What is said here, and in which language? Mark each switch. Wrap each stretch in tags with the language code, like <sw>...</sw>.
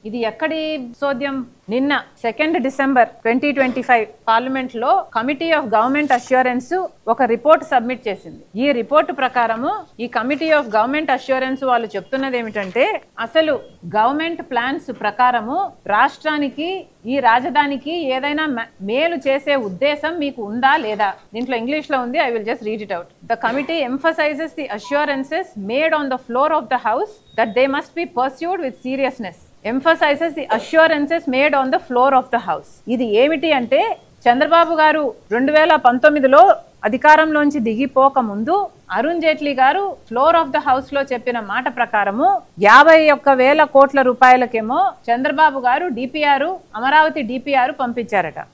<te>ఇది ఎక్కడి సోద్యం? నిన్న 2 డిసెంబర్ 2025 పార్లమెంట్ లో కమిటీ ఆఫ్ గవర్నమెంట్ అష్యూరెన్స్ ఒక రిపోర్ట్ సబ్మిట్ చేసింది. ఈ రిపోర్టు ప్రకారము ఈ కమిటీ ఆఫ్ గవర్నమెంట్ అష్యూరెన్స్ వాళ్ళు చెప్తున్నది ఏమిటంటే, అసలు గవర్నమెంట్ ప్లాన్స్ ప్రకారము రాష్ట్రానికి, ఈ రాజధానికి ఏదైనా మేలు చేసే ఉద్దేశం మీకు ఉందా లేదా? దీంట్లో ఇంగ్లీష్ లో ఉంది,</te> <en>I will just read it out. The committee emphasizes the assurances made on the floor of the house that they must be pursued with seriousness. Emphasizes the assurances made on the floor of the house.</en> <te>ఇది ఏమిటి అంటే, చంద్రబాబు గారు 2019లో అధికారంలోంచి దిగిపోక ముందు అరుణ్ జైట్లీ గారు floor of the house లో చెప్పిన మాట ప్రకారము 51,000 కోట్ల రూపాయలకేమో చంద్రబాబు గారు డిపిఆర్, అమరావతి డిపిఆర్ పంపించారట.</te>